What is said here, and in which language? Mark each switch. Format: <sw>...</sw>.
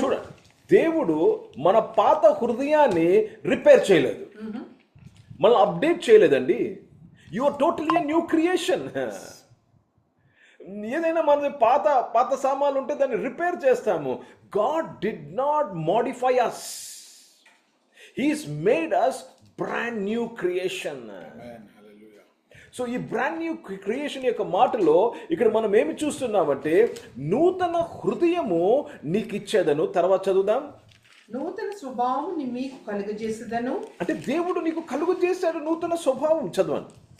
<te>చూడండి, దేవుడు మన పాత హృదయాన్ని రిపేర్ చేయలేదు, మనం అప్డేట్ చేయలేదండి.</te> <en>You are totally a new creation.</en> <te>ఏదైనా మన పాత సామాన్లు ఉంటే దాన్ని రిపేర్ చేస్తాము.</te> <en>God did not modify us. He's made us brand new creation.</en> <te>So ఈ బ్రాండ్ న్యూ క్రియేషన్ యొక్క మాటలో ఇక్కడ మనం ఏమి చూస్తున్నామంటే, నూతన హృదయము నీకు ఇచ్చేదను. తర్వాత చదువుదాం. నూతన స్వభావం మీకు కలుగజేసేదను. అంటే దేవుడు నీకు కలుగు చేశాడు నూతన స్వభావం. చదవండి.</te>